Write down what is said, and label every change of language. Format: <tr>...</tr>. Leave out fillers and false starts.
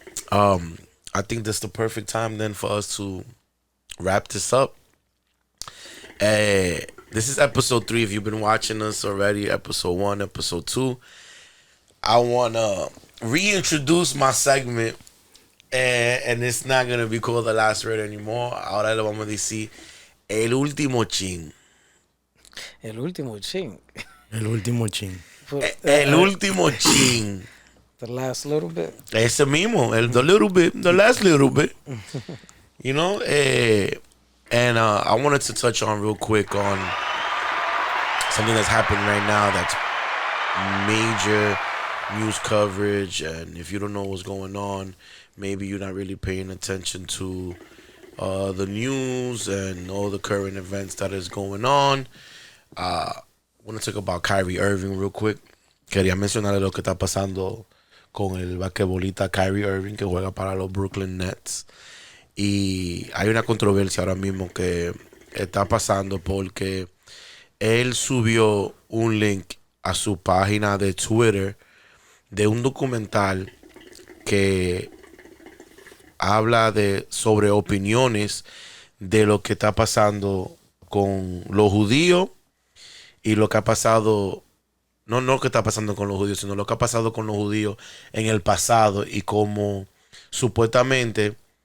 <en>I think that's the perfect time then for us to wrap this up. This is episode 3. If you've been watching us already, episode 1, episode 2. I want to reintroduce my segment, and it's not going to be called The Last Word anymore.</en> <es>Ahora le vamos a decir El Último Chin. El último chin. El último chin. El Último Chin.</es> <en>The last little bit.</en> <es>Ese mismo,</es> <en>the little bit, the last little bit. You know, and I wanted to touch on real quick on something that's happening right now that's major news coverage. And if you don't know what's going on, maybe you're not really paying attention to the news and all the current events that is going on. I want to talk about Kyrie Irving real quick.</en> <es>Quería mencionar lo que está pasando con el basquetbolista Kyrie Irving, que juega para los Brooklyn Nets. Y hay una controversia ahora mismo que está pasando porque él subió un link a su página de Twitter de un documental que habla sobre opiniones de lo que está pasando con los judíos y lo que ha pasado, no lo que está pasando con los judíos, sino lo que ha pasado con los judíos en el pasado y cómo supuestamente</es>